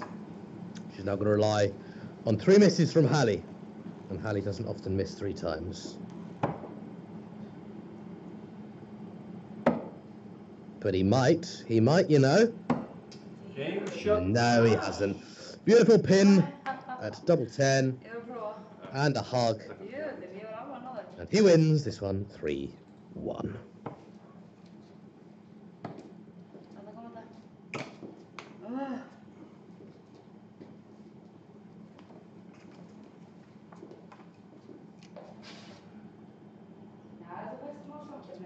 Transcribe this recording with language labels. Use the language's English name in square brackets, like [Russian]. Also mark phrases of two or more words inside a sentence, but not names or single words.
[English] She's now going to rely on 3 misses from Hallie. And Hallie doesn't often miss 3 times. But he might, you know. Game shot. No, he hasn't. Beautiful pin at double 10 [Icelandic] Ég er að prófa. [English] and a hug. [Icelandic] Jöðin, ég var alveg að ná þetta. [English] And he wins this one 3-1. [Icelandic] Þarna kom þetta. Já, þetta fæst smá samkefni.